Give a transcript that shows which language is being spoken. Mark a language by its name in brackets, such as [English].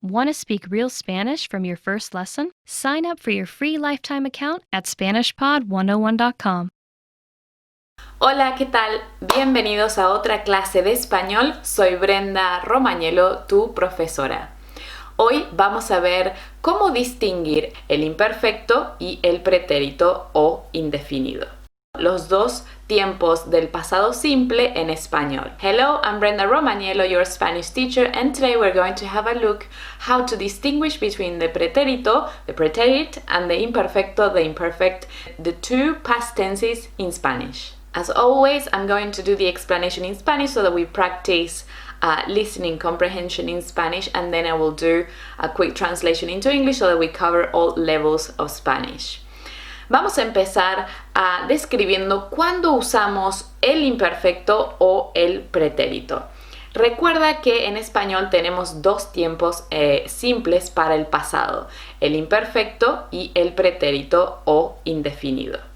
[English] Want to speak real Spanish from your first lesson? Sign up for your free lifetime account at SpanishPod101.com. [Spanish] Hola, ¿qué tal? Bienvenidos a otra clase de español. Soy Brenda Romagnolo, tu profesora. Hoy vamos a ver cómo distinguir el imperfecto y el pretérito o indefinido. Los dos tiempos del pasado simple en español. [English] Hello, I'm Brenda Romagnolo, your Spanish teacher, and today we're going to have a look how to distinguish between the pretérito, the preterite, and the imperfecto, the imperfect, the two past tenses in Spanish. As always, I'm going to do the explanation in Spanish so that we practice listening comprehension in Spanish, and then I will do a quick translation into English so that we cover all levels of Spanish. [Spanish] Vamos a empezar describiendo cuándo usamos el imperfecto o el pretérito. Recuerda que en español tenemos dos tiempos simples para el pasado, el imperfecto y el pretérito o indefinido.